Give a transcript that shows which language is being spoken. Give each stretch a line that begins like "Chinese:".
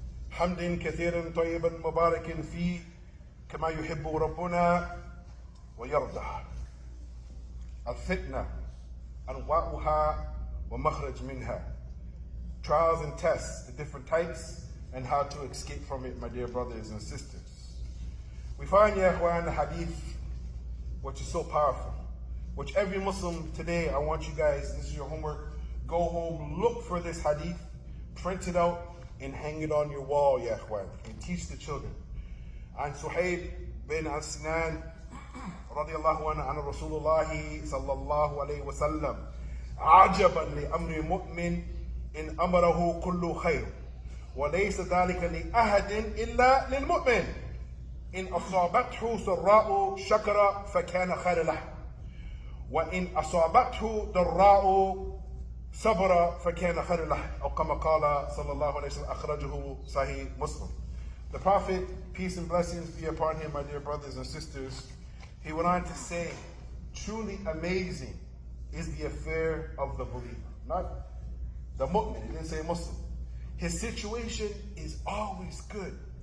Arabic: حمد كثيرا طيبا مباركا فيه كما يحب ربنا ويرضى. الفتنة أنواعها ومخرج منها.
English: Trials and tests, the different types, and how to escape from it, my dear brothers and sisters. We find,
Arabic: ya Ikhwan,
English: the hadith, which is so powerful, which every Muslim today, I want you guys, this is your homework, go home, look for this hadith, print it out, and hang it on your wall, ya Ikhwan, and teach the children.
Arabic: عن سحيب بن سنان رضي الله عنه عن رسول الله صلى الله عليه وسلم عجبا لأمر مؤمن إن أمره كل خير وليس ذلك لأحد إلا للمؤمن إن أصابته سراء شكر فكان خير له وإن أصابته ضراء صبر فكان خير له أو كما قال صلى الله عليه وسلم أخرجه صحيح مسلم.
English: The Prophet, peace and blessings be upon him, my dear brothers and sisters, he went on to say, truly amazing is the affair of the believer. Not the mu'min, he didn't say Muslim. His situation is always good.